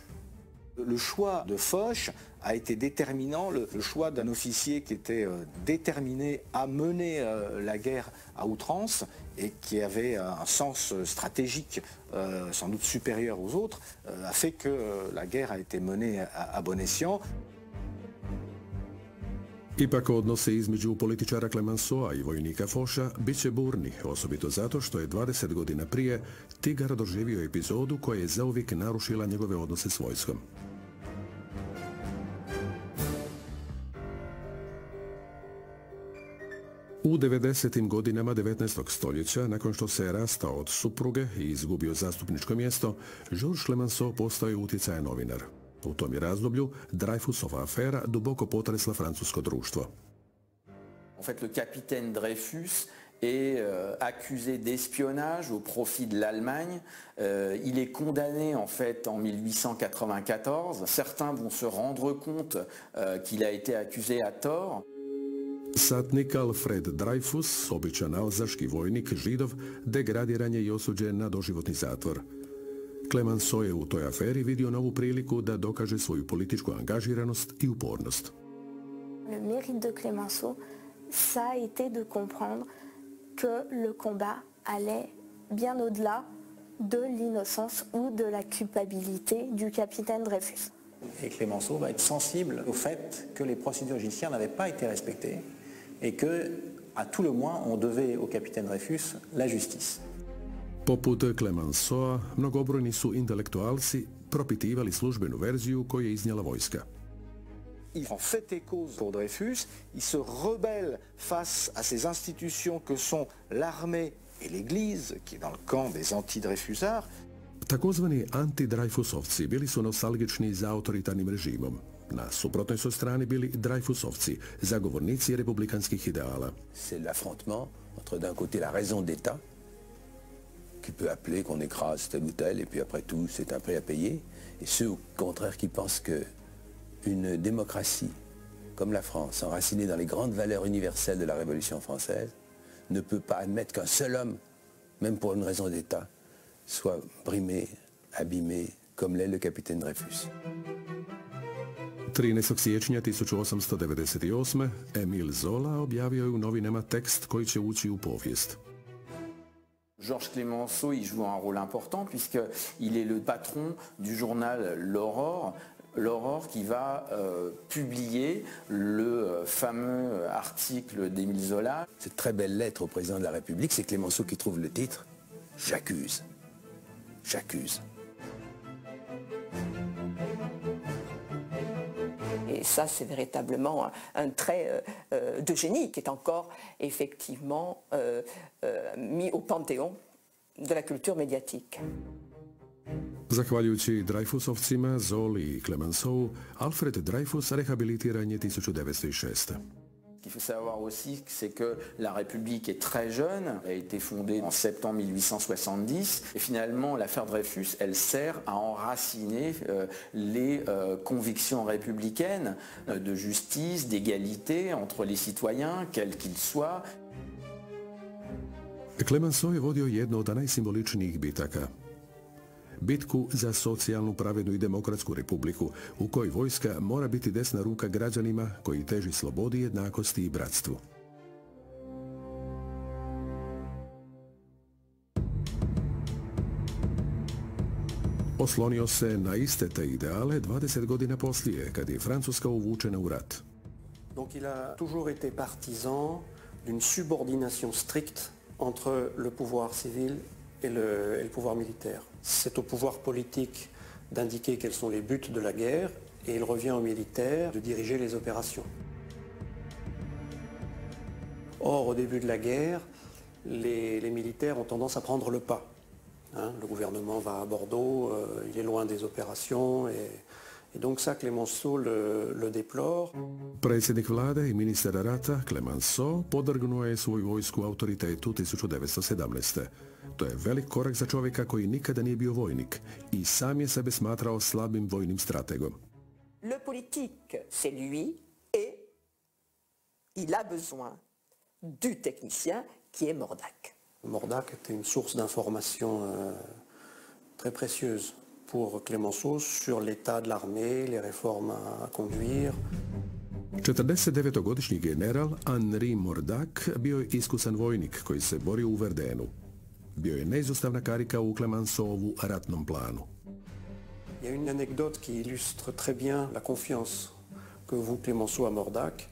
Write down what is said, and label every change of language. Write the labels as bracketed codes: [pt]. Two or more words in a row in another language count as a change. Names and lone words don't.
[fr] Le choix de Foch a été déterminant, le choix d'un officier qui était déterminé à mener la guerre à outrance et qui avait un sens stratégique sans doute supérieur aux autres, a fait que la guerre a été menée à bon escient. [hr] Ipak odnose između političara Clemenceaua i vojnika Focha bit će burni, osobito zato što je 20 godina prije Tigar doživio epizodu koja je zauvijek narušila njegove odnose s vojskom. U 90. godinama 19. stoljeća, nakon što se je rastao od supruge i izgubio zastupničko mjesto, Georges Clemenceau postao je utjecajan novinar. U tom je razdoblju Dreyfusova afera duboko potresla francusko društvo. [fr] En fait, le capitaine Dreyfus est accusé d'espionnage au profit de l'Allemagne. Il est condamné en fait en 1894. Certains vont se rendre compte qu'il a été accusé à tort. [hr] Satnik Alfred Dreyfus, običan alzaški vojnik, židov, degradiran je i osuđen na doživotni zatvor. Clemenceau je u toj aferi vidio novu priliku da dokaže svoju političku angažiranost i upornost. [fr] Le mérite de Clemenceau, ça a été de comprendre que le combat allait bien au-delà de l'innocence ou de la culpabilité du capitaine Dreyfus. Et Clemenceau va être sensible au fait que les procédures judiciaires n'avaient pas été respectées et que, à tout le moins, on devait au capitaine Dreyfus la justice. [hr] Poput Clemenceaua, mnogobrojni su intelektualci propitivali službenu verziju koju je iznijela vojska. [fr] Il en fait et cause pour Dreyfus, il se rebelle face à ces institutions que sont l'armée et l'Église, qui est dans le camp des anti-Dreyfusards. [hr] Takozvani anti-Dreyfusovci bili su nostalgični za autoritarnim režimom. Na suprotnoj su strani bili Dreyfusovci, zagovornici republikanskih ideala. [fr] C'est l'affrontement entre d'un côté la raison d'État, qui peut appeler qu'on écrase tel ou tel, et puis après tout, c'est un prix à payer. Et ceux, au contraire, qui pensent qu'une démocratie comme la France, enracinée dans les grandes valeurs universelles de la Révolution française, ne peut pas admettre qu'un seul homme, même pour une raison d'État, soit brimé, abîmé, comme l'est le capitaine Dreyfus. [hr] 13. siječnja 1898. Émile Zola objavio je u novinama tekst koji će ući u povijest. [fr] Georges Clemenceau y joue un rôle important puisqu'il est le patron du journal L'Aurore qui va publier le fameux article d'Émile Zola. Cette très belle lettre au président de la République, c'est Clemenceau qui trouve le titre « J'accuse ». J'accuse. Et ça, c'est véritablement un trait de génie qui est encore effectivement mis au panthéon de la culture médiatique. [hr] Zahvaljujući Dreyfusovcima, Zoli i Clemenceau, Alfred Dreyfus rehabilitiran je 1906. [fr] Ce qu'il faut savoir aussi, c'est que la République est très jeune, elle a été fondée en septembre 1870, et finalement l'affaire Dreyfus, elle sert à enraciner les convictions républicaines de justice, d'égalité entre les citoyens, quels qu'ils soient. [hr] Clemenceau je vodio jednu od najsimboličnijih bitaka. Bitku za socijalnu, pravednu i demokratsku republiku, u kojoj vojska mora biti desna ruka građanima koji teži slobodi, jednakosti i bratstvu. Oslonio se na iste te ideale 20 godina poslije, kad je Francuska uvučena u rat. [fr] Donc il a toujours été partisan d'une subordination stricte entre le pouvoir civil et le pouvoir militaire. C'est au pouvoir politique d'indiquer quels sont les buts de la guerre et il revient aux militaires de diriger les opérations. Or, au début de la guerre, les militaires ont tendance à prendre le pas. Le gouvernement va à Bordeaux, il est loin des opérations et donc ça, Clemenceau le déplore. [hr] Predsjednik vlade i ministar rata Clemenceau podvrgnuo je svoju vojsku autoritetu 1917. To je velik korak za čovjeka koji nikada nije bio vojnik i sam je sebe smatrao slabim vojnim strategom. [fr] Le politique, c'est lui et il a besoin du technicien qui est Mordac. Mordac était une source d'information très précieuse pour Clemenceau sur l'état de l'armée, les réformes à conduire. [hr] 49-godišnji general Henri Mordac bio je iskusan vojnik koji se borio u Verdenu. Bio je neizostavna karika u Clemenceauvu ratnom planu. [fr] Il y a une anecdote qui illustre très bien la confiance que voue Clemenceau à Mordac.